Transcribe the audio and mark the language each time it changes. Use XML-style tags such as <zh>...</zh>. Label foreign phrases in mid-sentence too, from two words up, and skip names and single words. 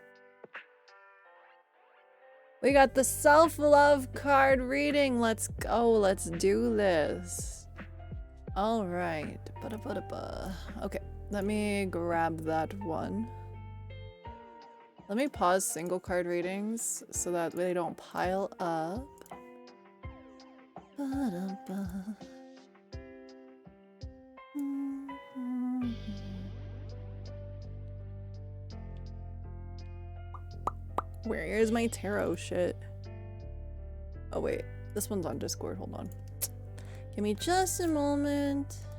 <en>We got the self-love card reading. Let's go. Let's do this. All right. Okay. Let me grab that one. Let me pause single card readings so that they don't pile up. Ba-da-ba. Where is my tarot shit? Oh wait, this one's on Discord, hold on. Give me just a moment.</en>